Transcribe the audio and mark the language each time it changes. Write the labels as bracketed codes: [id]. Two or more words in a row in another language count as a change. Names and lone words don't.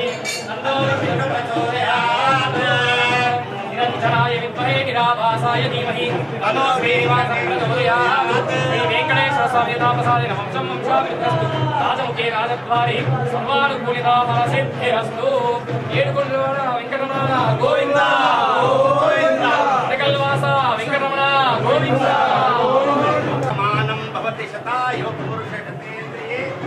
[sa] तन्नो विष्णुः प्रचोदयात् निरञ्जनाय विद्महे निराभासाय धीमहि तन्नो श्रीनिवासः प्रचोदयात् श्री वेङ्कटेश्वर स्वामी तापसादिन वंशं वंशाभिवृद्धिरस्तु राजमुखे राजद्वारे सर्वानुकूलिता फलसिद्धिरस्तु [te] ఏడుకొండలవాడ వెంకటరమణ గోవింద గోవింద త్రికల్వాస వెంకటరమణ గోవింద [sa] సమానం భవతి శతాయు పురుషేంద్రియే